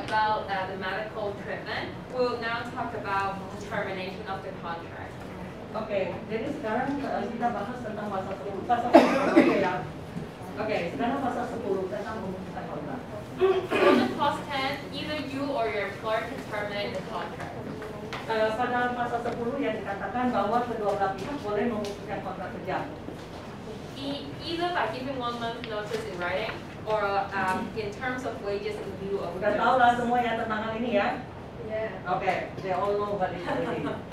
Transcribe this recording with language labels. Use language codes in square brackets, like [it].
[en] about the medical treatment. We'll now talk about termination of the contract. [id] Oke, jadi sekarang kita bahas tentang pasal 10. Pasal 10 oke ya. Oke, sekarang pasal 10 tentang memutuskan kontrak. [en] So under clause 10, either you or your employer can terminate the contract. [id] Pada pasal 10 yang dikatakan bahwa kedua belah pihak boleh memutuskan kontrak kerja. [en] Either by giving 1 month notice in writing or in terms of wages in lieu of [id] Udah tahu lah semua yang tentang hal ini ya? [en] Yeah. Oke, they all know what it is.